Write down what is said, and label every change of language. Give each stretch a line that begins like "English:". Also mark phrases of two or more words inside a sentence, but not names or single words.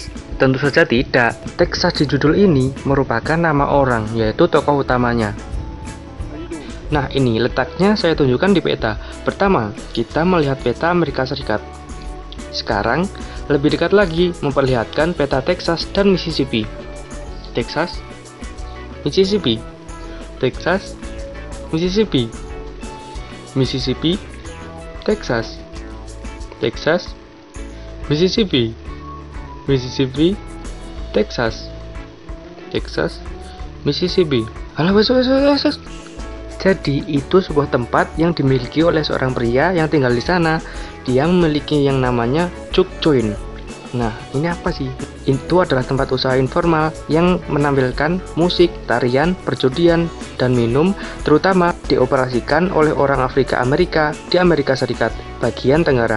Indonesian: Tentu saja tidak. Texas di judul ini merupakan nama orang, yaitu tokoh utamanya. Nah, ini letaknya saya tunjukkan di peta. Pertama, kita melihat peta Amerika Serikat. Sekarang, lebih dekat lagi memperlihatkan peta Texas dan Mississippi. Texas, Mississippi, Texas, Mississippi, Mississippi, Texas, Texas, Mississippi, Mississippi, Texas, Texas, Mississippi.
Javanese: Alah, wes.
Indonesian: Jadi itu sebuah tempat yang dimiliki oleh seorang pria yang tinggal di sana. Dia memiliki yang namanya
English: juke joint.
Indonesian: Nah, ini apa sih? Itu adalah tempat usaha informal yang menampilkan musik, tarian, perjudian, dan minum, terutama dioperasikan oleh orang Afrika Amerika di Amerika Serikat, bagian Tenggara.